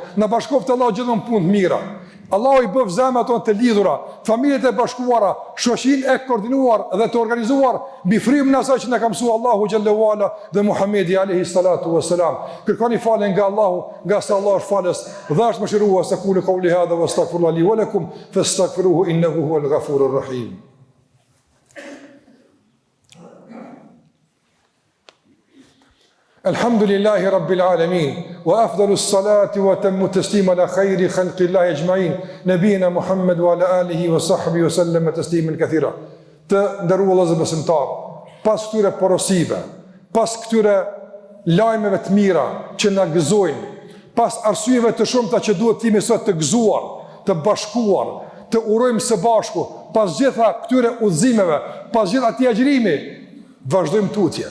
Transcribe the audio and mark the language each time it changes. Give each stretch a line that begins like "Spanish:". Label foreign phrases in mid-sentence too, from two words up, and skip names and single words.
Albanian: Na bashkoft Allahu gjithmonë punë të mira. Allahu i bëf zemrat tonë të lidhura, familjet e bashkuara, shoqinë e koordinuar dhe të organizuar mbi frymën e asaj që na ka mësuar Allahu
Arabic: جل وعلا
Albanian: dhe Muhamedi
Arabic: عليه الصلاة والسلام.
Albanian: Kërkoni falë nga Allahu, nga sa Allahu është falës dhe është mëshirues.
Arabic: أقول قولي هذا وأستغفر الله لي ولكم فاستغفروه إنه هو الغفور الرحيم. الحمد لله رب العالمين وأفضل الصلاة وأتم التسليم على خير خلق الله أجمعين نبينا محمد وعلى آله وصحبه وسلم تسليما كثيرا.
Albanian: Të nderuar vëllezër besimtar, pas këtyre porosive, pas këtyre lajmeve të mira që na gëzojnë, pas arsyeve të shumta që duhet të jemi sot të gëzuar, të bashkuar, të urojmë së bashku, pas gjitha këtyre udhëzimeve, pas gjitha atij agjërimi, vazhdojmë tutje.